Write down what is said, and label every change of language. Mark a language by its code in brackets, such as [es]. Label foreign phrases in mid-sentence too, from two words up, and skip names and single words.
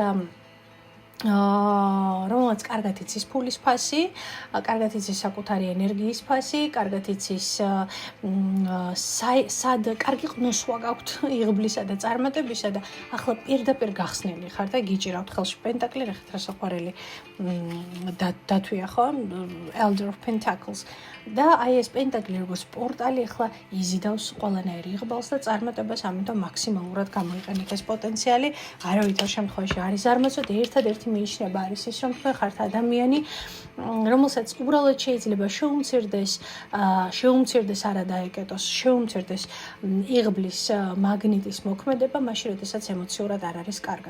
[ka] კარგად იცის ფულის ფასი, კარგად იცის საკუთარი ენერგიის ფასი, კარგად იცის სად კარგი ყნოსვა გაქვთ იღბლისა და წარმატებისა და ახლა პირდაპირ გახსნილი ხარ და გიჭირავთ ხელში პენტაკლი, ნახეთ რა საყვარელი დათვია, ხო? [en] Elder of Pentacles. [ka] და აი ეს პენტაკლი როგორც პორტალი ახლა იზიდავს ყველანაირ იღბალს და წარმატებას, ამიტომ მაქსიმალურად გამოიყენეთ ეს პოტენციალი. არავითარ შემთხვევაში არის ზარმაცოდ, ერთადერთი მინიშნება არის ის, რომ თქვენ ხართ ადამიანი, რომელსაც უბრალოდ შეიძლება შეუმცირდეს არა დაეკეტოს, შეუმცირდეს იღბლის მაგნიტის მოქმედება, მაშინ როდესაც ემოციურად არ არის კარგად.